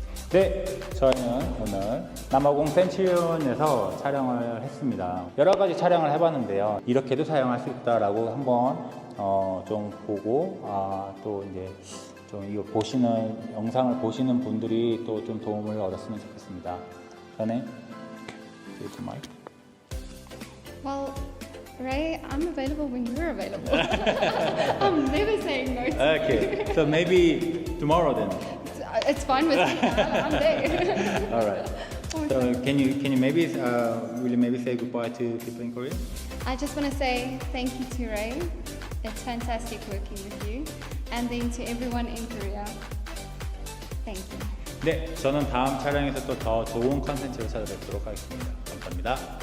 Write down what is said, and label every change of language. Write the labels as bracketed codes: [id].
[ko] 네, 저희는 오늘 남아공 센츄리온에서 촬영을 했습니다. 여러 가지 촬영을 해봤는데요. 이렇게도 사용할 수 있다라고 한번 좀 보고 또 이제 좀 이거 보시는 영상을 보시는 분들이 또 좀 도움을 얻었으면 좋겠습니다. 전에 마이크. [en] Well, Ray, I'm available when you're available. I'm never saying no to Okay, so maybe tomorrow then. It's fine with me. I'm there. All right. So can you maybe will you maybe say goodbye to people in Korea? I just want to say thank you to Ray. It's fantastic working with you. And then to everyone in Korea. Thank you. [ko] 네, 저는 다음 촬영에서 또 더 좋은 컨텐츠로 찾아뵙도록 하겠습니다. 감사합니다.